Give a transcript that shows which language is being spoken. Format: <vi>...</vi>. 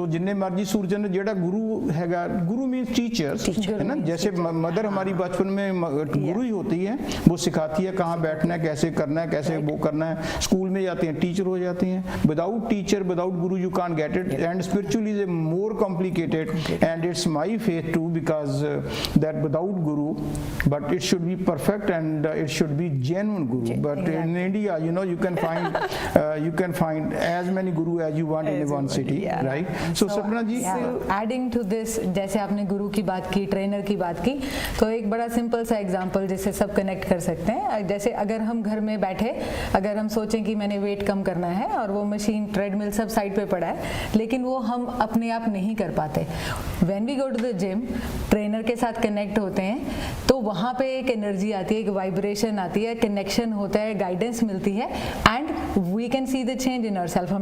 <pa>ਸੋ ਜਿੰਨੇ ਮਰਜੀ</pa> <hi>सूरज ने जेड़ा गुरु हैगा, गुरु मीन्स टीचर्स है ना, जैसे मदर हमारी बचपन में गुरु ही होती है, वो सिखाती है कहाँ बैठना है, कैसे करना है, कैसे वो करना है। स्कूल में जाते हैं टीचर हो जाती हैं,</hi> <en>Without teacher without guru you can't get it, and spiritually is more complicated, and it's my faith too because that without guru, but it should be perfect and it should be genuine guru. But in India you know you can find as many guru as you want in one city, right? So Sapna ji,</en> <hi>adding to this, जैसे आपने गुरु की बात की, trainer की बात की, तो एक बड़ा सिंपल सा एग्जांपल जिससे सब कनेक्ट कर सकते हैं। जैसे अगर हम घर में बैठे, अगर हम सोचें कि मैंने वेट कम करना है और वो मशीन ट्रेडमिल सब साइड पे पड़ा है, लेकिन वो हम अपने आप नहीं कर पाते,</hi> <en>when we go to the gym,</en> <hi>trainer के साथ कनेक्ट होते हैं, तो वहाँ पे एक एनर्जी आती है, एक वाइब्रेशन आती है, कनेक्शन होता है, गाइडेंस मिलती है,</hi> <en>And we can see the change in ourself.</en>